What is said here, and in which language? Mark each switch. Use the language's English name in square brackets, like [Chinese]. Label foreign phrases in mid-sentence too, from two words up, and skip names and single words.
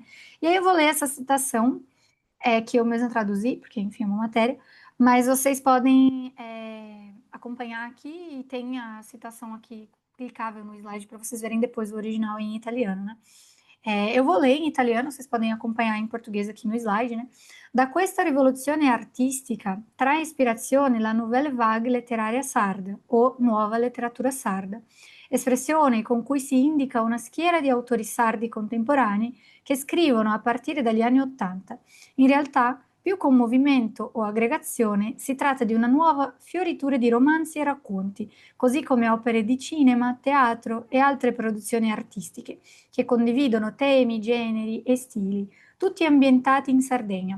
[Portuguese] E aí eu vou ler essa citação que eu mesma traduzi, porque, enfim, é uma matéria, mas vocês podem acompanhar aqui e tem a citação aqui clicável no slide para vocês verem depois o original em italiano, né? Eu vou ler em italiano, vocês podem acompanhar em português aqui no slide, né? [Italian] Da questa rivoluzione artistica trae ispirazione la [French] nouvelle vague [Italian] letteraria sarda o nuova letteratura sarda, espressione con cui si indica una schiera di autori sardi contemporanei che scrivono a partire dagli anni Ottanta. In realtà, più che un movimento o aggregazione, si tratta di una nuova fioritura di romanzi e racconti, così come opere di cinema, teatro e altre produzioni artistiche che condividono temi, generi e stili, tutti ambientati in Sardegna.